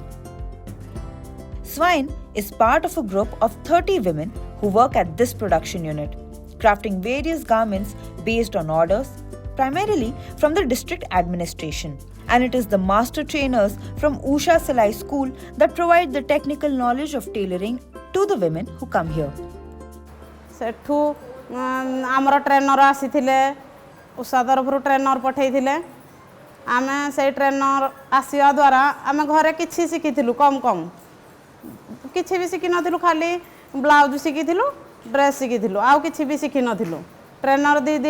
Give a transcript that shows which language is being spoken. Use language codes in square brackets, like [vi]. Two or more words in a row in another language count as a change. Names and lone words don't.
[en] Swine is part of a group of 30 women who work at this production unit, crafting various garments based on orders, primarily from the district administration. And it is the master trainers from Usha Salai School that provide the technical knowledge of tailoring to the women who come here. [or] ସେଠୁ ଆମର ଟ୍ରେନର ଆସୀଥିଲେ ଉଷା ତରଫ ଟ୍ରେନର ପଠେଇଥିଲେ ଆମେ ସେ ଟ୍ରେନର ଆସୀବା ଦ୍ୱାରା ଆମେ ଘରେ କିଛି ଶିଖିଥିଲୁ କମ କମ କିଛି ଭି ଶିଖି ନଥିଲୁ ଖାଲି ବ୍ଲାଉଜ ଶିଖିଥିଲୁ ଡ୍ରେସ ଶିଖିଥିଲୁ ଆଉ କିଛି ଭି ଶିଖି ନଥିଲୁ ଟ୍ରେନର ଦୀଦୀ